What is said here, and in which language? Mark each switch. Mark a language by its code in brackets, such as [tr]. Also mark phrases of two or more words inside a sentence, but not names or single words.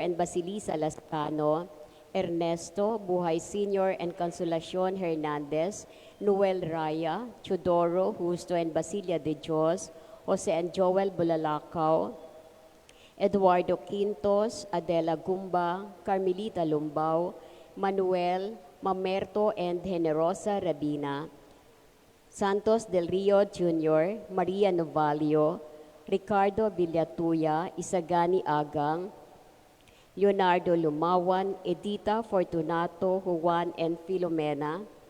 [en] and Basilisa Lascano, Ernesto, Buhay Sr. and Consolacion Hernandez, Noel Raya, Chudoro, Justo and Basilia de Dios, Jose and Joel Bulalakaw, Eduardo Quintos, Adela Gumba, Carmelita Lumbao, Manuel, Mamerto and Generosa Rabina, Santos del Rio Jr., Maria Novalio, Ricardo Villatuya, Isagani Agang, Leonardo Lumawan, Edita Fortunato, Juan and Filomena,